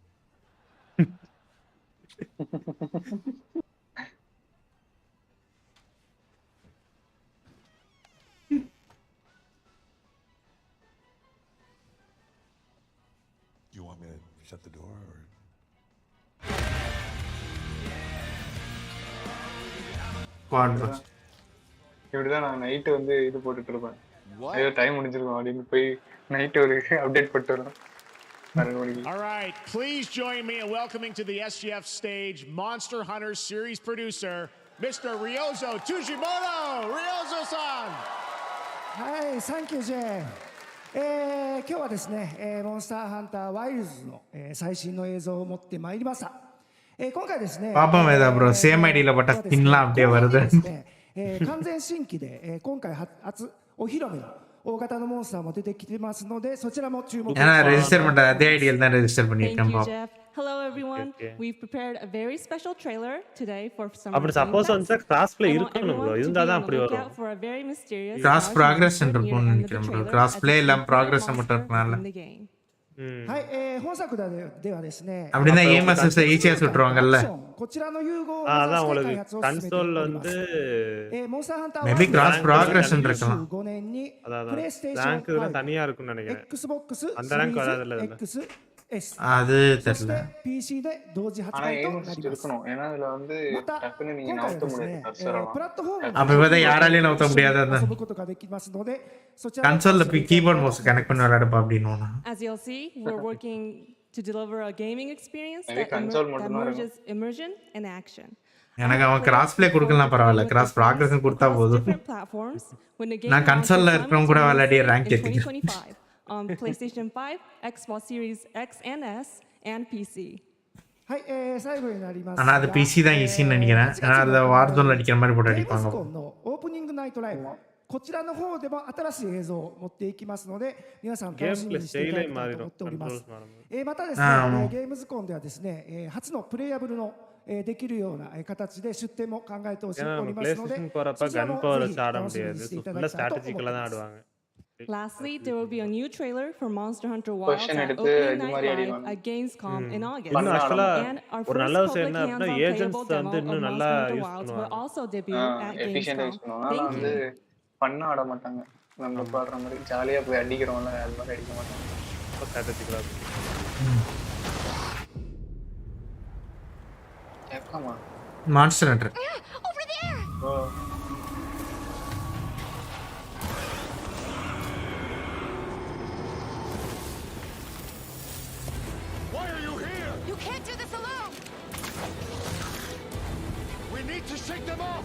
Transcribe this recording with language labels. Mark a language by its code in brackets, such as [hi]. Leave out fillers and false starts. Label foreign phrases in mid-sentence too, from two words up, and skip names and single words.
[en] You want me to shut the door or? Quadbust. [ta] இப்படிதான் நான் நைட் வந்து இது போட்டுட்டு இருப்பேன். ஐயோ டைம் முடிஞ்சிருக்கும் அப்படின்னு போய் நைட் ஒரு அப்டேட் போட்டு வரேன். [en] All right, please join me in welcoming to the SGF stage Monster Hunter series producer, Mr. Ryozo Tujimoto. Ryozo-san. Hi, thank you, Jay. [ja] 今日はですね、モンスターハンターワイルズの最新の映像を持ってまいりました。今回ですね、 [ta] பாப்பா மேதா bro சேம் ஐடில போட்ட ஸ்கின்லாம் அப்படியே வருது. [ja] 完全新規で今回初お披露目の大型のモンスターも出てきてますのでそちらも注目。 [ta] நான் ரெஜிஸ்டர் பண்ற அதே ஐடில தான் ரெஜிஸ்டர் பண்ணிட்டேன் பாப்பா. [en] Hello everyone. We've prepared a very special trailer today for some. [ta] அப்படி சப்போஸ் வந்து [en] cross play [ta] இருக்கணும் bro. இருந்தா தான் அப்படி வரும். [en] cross progress [ta] இருக்கும்னு நினைக்கிறேன் bro. [en] cross play [ta] இல்ல ப்ராக்ரஸ் மட்டும் இருக்கனால. [ja] はい、本作ではですね。 [ta] அப்படினா AMSS ஈஸியா சுட்டுருவாங்கல்ல. [ja] こちらの融合を [ta] அதான் உங்களுக்கு கன்சோல் வந்து மேபி [en] cross progress [ta] இருக்கலாம். [ja] 2015 年に [ta] அதான் ரேங்க் இதெல்லாம் தனியா இருக்கும்னு நினைக்கிறேன். Xbox அந்த ரேங்க் வராதுல்ல இதுல. அது தெரியல. [ja] PC で同時発売となります。 [ta] இருக்கணும். ஏனா இதுல வந்து டக்குன்னு நீங்க நவுத்த முடியாது கர்சரா. [ja] プラットフォーム [ta] அப்ப வந்து யாராலயும் நவுத்த முடியாது அத. [ja] 遊ぶことができますので、そちら [ta] கன்சோல்ல [en] keyboard mouse connect [ta] பண்ணி விளையாடுப்பா அப்படினோனா. [en] As you'll see, we're working to deliver a gaming experience that merges immersion and action. [ta] எனக்கு அவன் [en] cross play [ta] கொடுக்கலாம் பரவாயில்லை. [en] cross progress [ta] கொடுத்தா போதும். நான் கன்சோல்ல இருக்கறவங்க கூட விளையாடி ரேங்க் ஏத்திக்கிறேன். [en] On PlayStation 5, Xbox Series X and S, and PC. [ja] はい、最後になります。 [ta] ஆனா அது PC தான் ஈஸின்னு நினைக்கிறேன். ஏன்னா அது வார்ஜோன்ல அடிக்கிற மாதிரி போட்டு அடிப்பாங்க. [ja] オープニングナイトライブ。こちらの方でも新しい映像を持っていきますので、皆さん楽しみにしていただきたいと思っております。またですね、ゲームズコンではですね、初のプレイヤブルのできるような形で出展も考えておりますので、そちらもぜひ楽しみにしていただきたいと思います。 [en] Lastly, there will be a new trailer for Monster Hunter Wilds at Opening Night Live at Gamescom in August. And our first public hands-on playable demo of Monster Hunter Wilds will also debut at Gamescom. Thank you. [ta] பண்ண ஆட மாட்டாங்க. நம்ம பாடுற மாதிரி ஜாலியா போய் அடிக்கிறோம்ல அது மாதிரி அடிக்க மாட்டாங்க. ஸ்ட்ராட்டஜிக்கலா. கேட்கலாமா? மான்ஸ்டர் ஹண்டர். [en] Over there. Why are you here? You can't do this alone. We need to shake them off.